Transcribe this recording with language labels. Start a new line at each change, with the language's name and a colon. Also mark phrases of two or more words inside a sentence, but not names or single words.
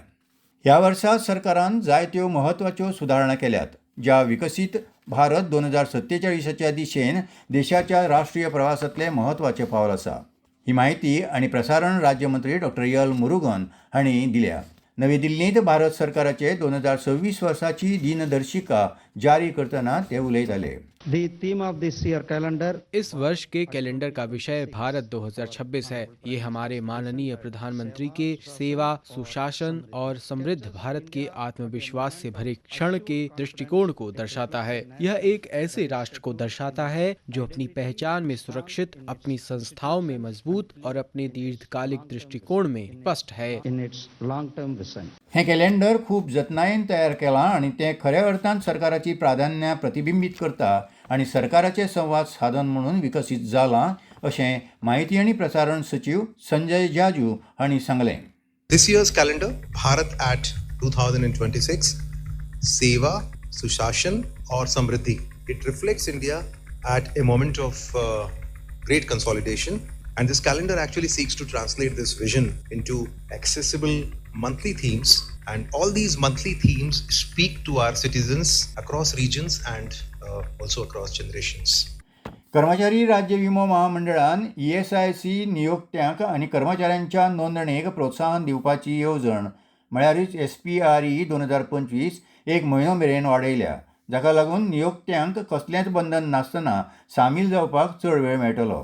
Konkani: ह्या वर्सा सरकारान जायत्यो म्हत्वाच्यो सुदारणा केल्यात, ज्या विकसीत भारत 2047च्या दिशेन देशाच्या राष्ट्रीय प्रवासांतले म्हत्वाचे पावल आसा. ही माहिती आनी प्रसारण राज्यमंत्री डॉ. एल. मुरुगन हांणी दिल्या. नवी दिल्लींत भारत सरकाराचे 2026 वर्साची दिनदर्शिका जारी करतना ते उलयताले.
English: The theme of this year calendar
Hindi: इस वर्ष के कैलेंडर का विषय भारत 2026 है। ये हमारे माननीय प्रधानमंत्री के सेवा, सुशासन और समृद्ध भारत के आत्मविश्वास से भरे क्षण के दृष्टिकोण को दर्शाता है। यह एक ऐसे राष्ट्र को दर्शाता है जो अपनी पहचान में सुरक्षित, अपनी संस्थाओं में मजबूत और अपने दीर्घकालिक दृष्टिकोण में स्पष्ट है।
English: in its long-term vision.
Konkani: हें कॅलेंडर खूब जतनायेन तयार केलां आनी तें खऱ्या अर्थान सरकाराची प्राधान्यां प्रतिबिंबीत करता आनी सरकाराचें संवाद साधन म्हणून विकसीत जालां अशें माहिती आनी प्रसारण सचिव संजय जाजू हांणी सांगलें.
English: This year's calendar, Bharat at 2026, Seva, Sushashan or Samriddhi. It reflects India at a moment of great consolidation, and this calendar actually seeks to translate this vision into accessible monthly themes, and all these monthly themes speak to our citizens across regions and also across generations.
Konkani: कर्मचारी राज्य विमो महामंडळान ESIC नियोक्त्यांक आनी कर्मचाऱ्यांच्या नोंदणेक प्रोत्साहन दिवपाची येवजण म्हळ्यारच SPRE 2025 एक म्हयनो मेरेन वाडयल्या, जाका लागून नियोक्त्यांक कसलेंच बंधन नासतना सामील जावपाक चड वेळ मेळटलो.